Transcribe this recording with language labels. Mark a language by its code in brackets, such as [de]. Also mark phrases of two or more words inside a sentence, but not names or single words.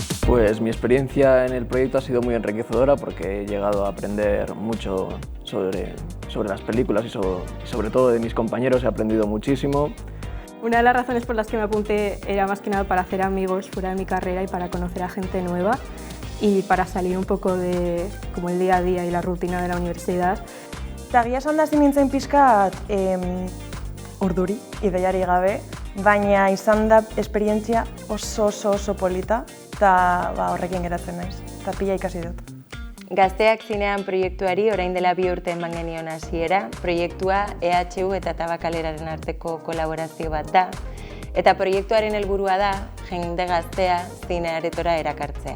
[es] Pues mi experiencia en el proyecto ha sido muy enriquecedora porque he llegado a aprender mucho sobre las películas y sobre todo de mis compañeros, he aprendido muchísimo. Una de las razones por las que me apunté era más que nada para hacer amigos fuera de mi carrera y para conocer a gente nueva y para salir un poco de como el día a día y la rutina de la universidad. [eu] Eta egia esan da hasi nintzen pixkat urduri, ideiari gabe, baina izan da esperientzia oso polita eta horrekin geratzen naiz, eta pila ikasi dut. Gazteak zinean proiektuari orain dela 2 urte eman genion hasiera, proiektua EHU eta Tabakaleraren arteko kolaborazio bat da, eta proiektuaren helburua da jende gaztea zine aretora erakartzea.